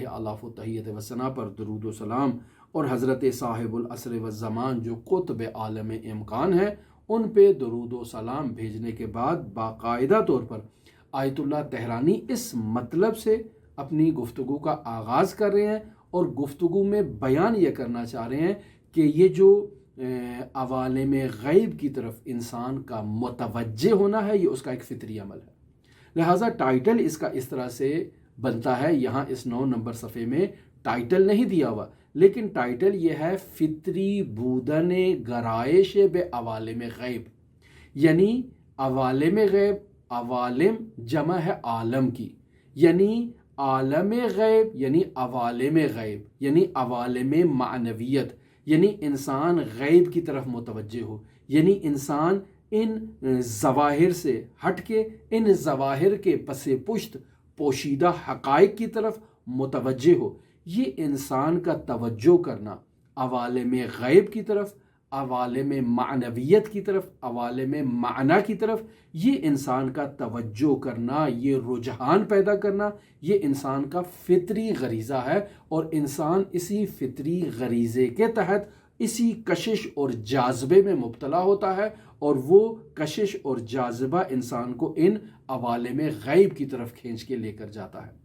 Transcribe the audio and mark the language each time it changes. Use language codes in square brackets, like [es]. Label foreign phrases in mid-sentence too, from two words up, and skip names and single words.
[ar] الاف التحیت وثنا [ur] پر درود و سلام، اور حضرت صاحب العصر والزمان جو قطب عالم امکان ہے ان پہ درود و سلام بھیجنے کے بعد باقاعدہ طور پر آیت اللہ تہرانی اس مطلب سے اپنی گفتگو کا آغاز کر رہے ہیں، اور گفتگو میں بیان یہ کرنا چاہ رہے ہیں کہ یہ جو عوالم غیب کی طرف انسان کا متوجہ ہونا ہے، یہ اس کا ایک فطری عمل ہے۔ لہٰذا ٹائٹل اس کا اس طرح سے بنتا ہے، یہاں اس 9 نمبر صفحے میں ٹائٹل نہیں دیا ہوا، لیکن ٹائٹل یہ ہے [fa] فطری بودن گرائش بے عوالم غیب، [ur] یعنی عوالم غیب، عوالم جمع ہے عالم کی، یعنی عالم غیب یعنی عوالم غیب یعنی عوالم معنویت، یعنی انسان غیب کی طرف متوجہ ہو، یعنی انسان ان ظواہر سے ہٹ کے ان ظواہر کے پس پشت پوشیدہ حقائق کی طرف متوجہ ہو۔ یہ انسان کا توجہ کرنا عوالم غیب کی طرف، عوالم معنویت کی طرف، عوالم معنی کی طرف، یہ انسان کا توجہ کرنا، یہ رجحان پیدا کرنا، یہ انسان کا فطری غریزہ ہے، اور انسان اسی فطری غریزے کے تحت اسی کشش اور جاذبے میں مبتلا ہوتا ہے، اور وہ کشش اور جاذبہ انسان کو ان عوالم غیب کی طرف کھینچ کے لے کر جاتا ہے۔